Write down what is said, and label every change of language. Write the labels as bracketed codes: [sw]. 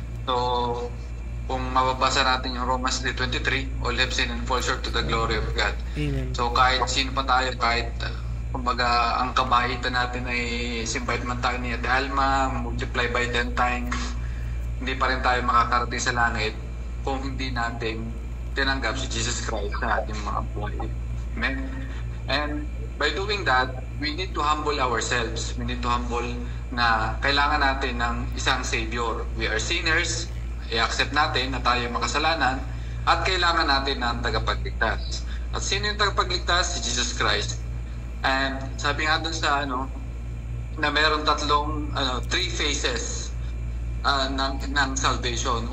[tl] So, kung mababasa natin yung [en] Romans 3:23, all have sinned and fall short to the glory of God. Amen. [tl] So kahit sino pa tayo, kahit kumbaga ang kabaitan natin ay simpahit man tayo ni Adalma, multiply by 10 times, hindi pa rin tayo makakarating sa langit kung hindi natin tinanggap si Jesus Christ sa ating mga buhay. [en] Amen? And by doing that, we need to humble ourselves. We need to humble [tl] na kailangan natin ng isang Savior. [en] We are sinners, [tl] i-accept natin na tayo makasalanan, at kailangan natin ng tagapagligtas. At sino yung tagapagligtas? Si Jesus Christ. And sabi nga dun sa na meron three phases ng salvation.